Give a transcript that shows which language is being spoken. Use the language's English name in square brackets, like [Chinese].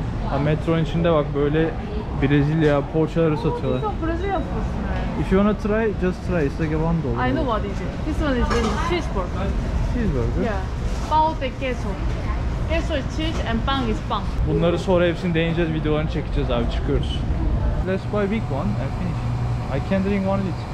[Turkish] Ha, metronun içinde bak böyle Brezilya poğaçaları satıyorlar. [English] Brazilian food. If you wanna try, just try. It's like a $1. I know what is it. This one is cheeseburger. Cheeseburger. Yeah. [Portuguese] Pão de queso. [English] Queso is cheese and pan is pan. [Turkish] Bunları sonra hepsini deneyeceğiz, videolarını çekeceğiz abi, çıkıyoruz. [English] Let's buy big one and finish. I can drink one of it.